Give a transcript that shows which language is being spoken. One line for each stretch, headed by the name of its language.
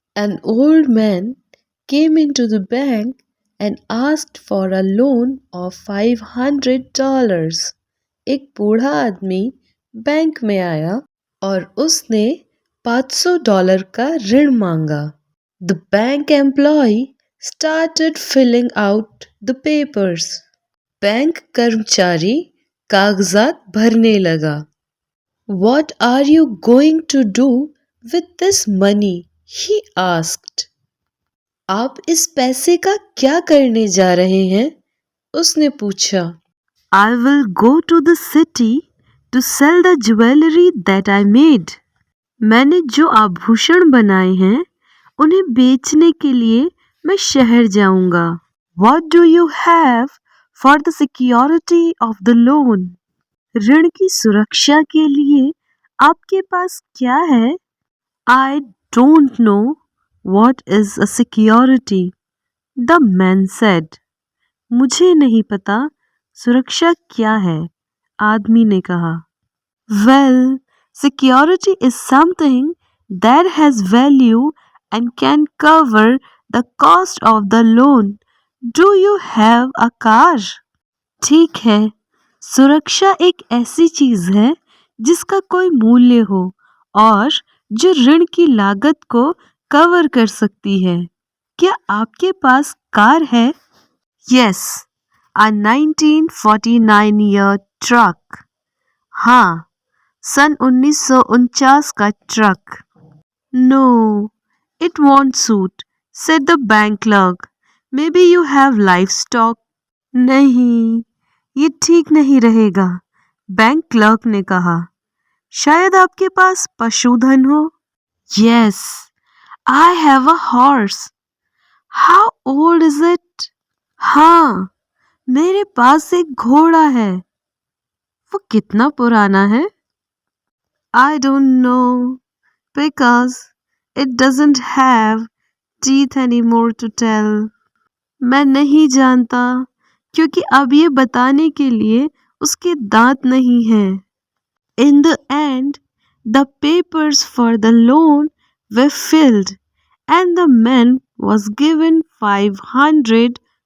English: An old man came into the bank and asked for a loan of $500.
Hindi: एक बूढ़ा आदमी bank में आया और उसने $500 का ऋण मांगा.
English: The bank employee started filling out the papers.
Hindi: Bank कर्मचारी कागजात भरने लगा.
English: What are you going to do with this money? He asked.
Hindi: आप इस पैसे का क्या करने जा रहे हैं? उसने पूछा.
English: I will go to the city to sell the jewelry that I made.
Hindi: मैंने जो आभूषण बनाए हैं उन्हें बेचने के लिए मैं शहर जाऊंगा.
English: What do you have for the security of the loan?
Hindi: ऋण की सुरक्षा के लिए आपके पास क्या है?
English: I don't know what is a security, the man said.
Hindi: मुझे नहीं पता सुरक्षा क्या है, आदमी ने कहा.
English: Well, security is something that has value and can cover the cost of the loan. Do you have a car?
Hindi: ठीक है, सुरक्षा एक ऐसी चीज है जिसका कोई मूल्य हो और जो ऋण की लागत को कवर कर सकती है. क्या आपके पास कार है?
English: Yes, a 1949 year truck.
Hindi: हाँ, सन 1949 का truck.
English: No, it won't suit, said the bank clerk. Maybe you have livestock.
Hindi: नहीं, ये ठीक नहीं रहेगा, बैंक क्लर्क ने कहा. शायद आपके पास पशुधन हो.
English: Yes, I have a horse. How old is it?
Hindi: हाँ, मेरे पास एक घोड़ा है. वो कितना पुराना है?
English: I don't know, because it doesn't have teeth anymore to tell.
Hindi: मैं नहीं जानता क्योंकि अब ये बताने के लिए उसके दांत नहीं हैं.
English: In the end, the papers for the loan were filled and the man was given $500.